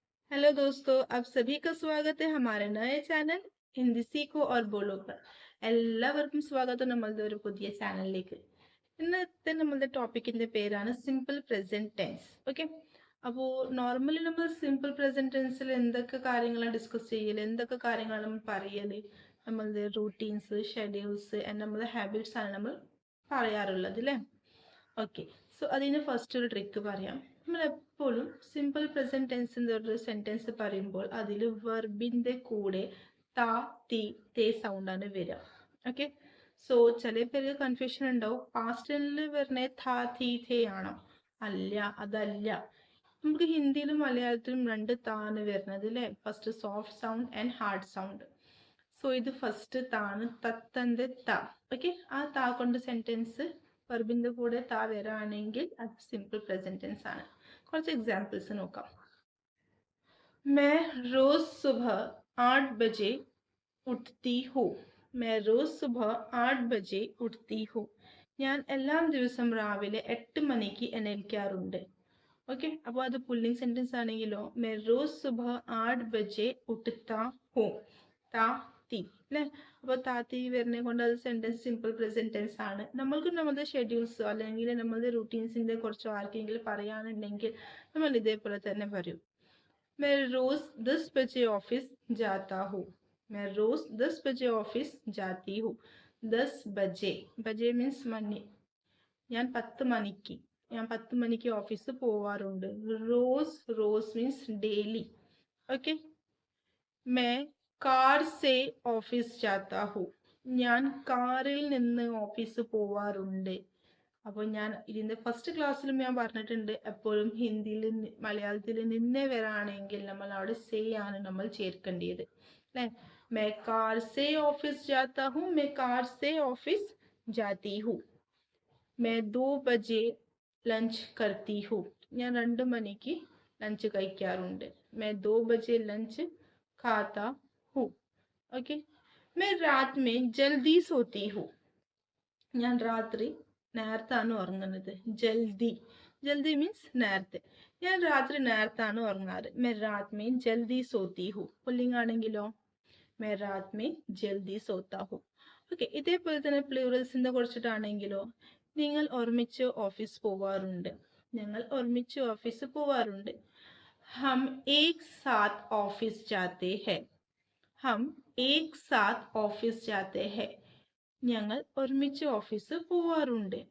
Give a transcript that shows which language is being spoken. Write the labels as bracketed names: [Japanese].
[Hindi] Hello दोस्तों, आप सभी का स्वागत है हमारे नए चैनल ഹിന്ദി സീക്കോ ഓർ ബോളോ पर [Malayalam] എല്ലാവർക്കും സ്വാഗതം നമ്മളുടെ ഒരു പുതിയ ചാനലിലേക്ക്. ഇന്നത്തെ നമ്മളുടെ ടോപ്പിക്കിന്റെ പേരാണ് സിമ്പിൾ പ്രസന്റ് ടെൻസ്. ഓക്കെ, അപ്പോൾ നോർമലി നമ്മൾ സിമ്പിൾ പ്രസന്റ് ടെൻസിൽ എന്തൊക്കെ കാര്യങ്ങളാണ് ഡിസ്കസ് ചെയ്യല്, എന്തൊക്കെ കാര്യങ്ങളാണ് നമ്മൾ പറയല്, നമ്മളുടെ റൂട്ടീൻസ്, ഷെഡ്യൂൾസ് ആൻഡ് നമ്മളുടെ ഹാബിറ്റ്സ് ആണ് നമ്മൾ പറയാറുള്ളത് അല്ലേ. ഓക്കെ, സോ അതിന് ഫസ്റ്റ് ഒരു ട്രിക്ക് പറയാം. നമ്മൾ എപ്പോഴും സിമ്പിൾ പ്രസന്റ് ടെൻസിന്റെ ഒരു സെന്റൻസ് പറയുമ്പോൾ അതിൽ വെർബിന്റെ കൂടെ താ തി തേ സൗണ്ടാണ് വരിക. ഓക്കെ, സോ ചില പേർക്ക് കൺഫ്യൂഷൻ ഉണ്ടാവും, പാസ്റ്റ് ടെൻസിൽ വരുന്ന താ തി തേ ആണോ? അല്ല, അതല്ല. നമുക്ക് ഹിന്ദിയിലും മലയാളത്തിലും രണ്ട് താണ് വരുന്നത് അല്ലേ. First soft sound and hard sound. So ഇത് ഫസ്റ്റ് താണ്, തത്തന്റെ ത. ഓക്കെ, ആ താ കൊണ്ട് സെന്റൻസ് വെർബിന്റെ കൂടെ താ വരാണെങ്കിൽ അത് സിമ്പിൾ പ്രസന്റ് ടെൻസ് ആണ്. കുറച്ച് എക്സാമ്പിൾസ് നോക്കാം. [Hindi] मैं रोज सुबह 8 बजे उठती हूँ. मैं रोज सुबह 8 बजे उठती हूँ. [Malayalam] ഞാൻ എല്ലാ ദിവസം രാവിലെ 8 മണിക്ക് എണീക്കാറുണ്ട്. ഓക്കെ, അപ്പോൾ അത് പുല്ലിംഗ് സെന്റൻസ് ആണെങ്കിലോ [Hindi] मैं रोज सुबह 8 बजे उठता हूँ. [Malayalam] താ തി അല്ലേ. അപ്പോൾ താത്തി വരുന്നത് കൊണ്ട് അത് സെന്റൻസ് സിമ്പിൾ പ്രസന്റ് ടെൻസ് ആണ്. നമ്മൾക്ക് നമ്മുടെ ഷെഡ്യൂൾസോ അല്ലെങ്കിൽ നമ്മുടെ റൂട്ടീൻസിന്റെ കുറച്ചോ ആർക്കെങ്കിലും പറയാനുണ്ടെങ്കിൽ നമ്മൾ ഇതേപോലെ തന്നെ പറയും. [Hindi] मैं रोज 10 बजे ऑफिस जाता हूँ. मैं रोज 10 बजे ऑफिस जाती हूँ. [Malayalam] 10 बजे, ബജെ മീൻസ് മണി. ഞാൻ 10 മണിക്ക് ഓഫീസിൽ പോവാറുണ്ട്. Rose, rose means daily. [Hindi] Okay, मैं कार से ऑफिस जाता हूँ. [Malayalam] ഞാൻ കാറിൽ നിന്ന് ഓഫീസ് പോവാറുണ്ട്. അപ്പോൾ ഞാൻ ഇതിന്റെ ഫസ്റ്റ് ക്ലാസ്സിലും ഞാൻ പറഞ്ഞിട്ടുണ്ട്, എപ്പോഴും ഹിന്ദിയിൽ മലയാളത്തിൽ നിന്നേ വരാണെങ്കിൽ നമ്മൾ അവിടെ സേ ആണ് നമ്മൾ ചേർക്കേണ്ടത് അല്ലേ. [Hindi] मैं कार से ऑफिस जाता हूँ. मैं कार से ऑफिस जाती हूँ. मैं 2 बजे ലഞ്ച് करती हूँ. [Malayalam] ഞാൻ 2 മണിക്ക് ലഞ്ച് കഴിക്കാറുണ്ട്. [Hindi] मैं 2 बजे लंच खाता हूँ. ओके, मैं रात में जल्दी सोती हूँ. [Malayalam] ഞാൻ രാത്രി നേരത്താണ് ഉറങ്ങുന്നത്. ജൽദി, ജൽദി മീൻസ് നേരത്തെ. ഞാൻ രാത്രി നേരത്താണ് ഉറങ്ങാറ്. [Hindi] मैं रात में जल्दी सोती हूँ. [Malayalam] പുല്ലിംഗ് ആണെങ്കിലോ [Hindi] मैं रात में जल्दी सोता हूँ. [Malayalam] ഓക്കെ, ഇതേപോലെ തന്നെ പ്ലൂറൽസിന്റെ കുറിച്ചിട്ടാണെങ്കിലോ നിങ്ങൾ ഒരുമിച്ച് ഓഫീസ് പോവാറുണ്ട്. ഞങ്ങൾ ഒരുമിച്ച് ഓഫീസ് പോവാറുണ്ട്. [Hindi] हम एक साथ ऑफिस जाते हैं. हम एक साथ ऑफिस जाते हैं. [Malayalam] ഞങ്ങൾ ഒരുമിച്ച് ഓഫീസ് പോവാറുണ്ട്.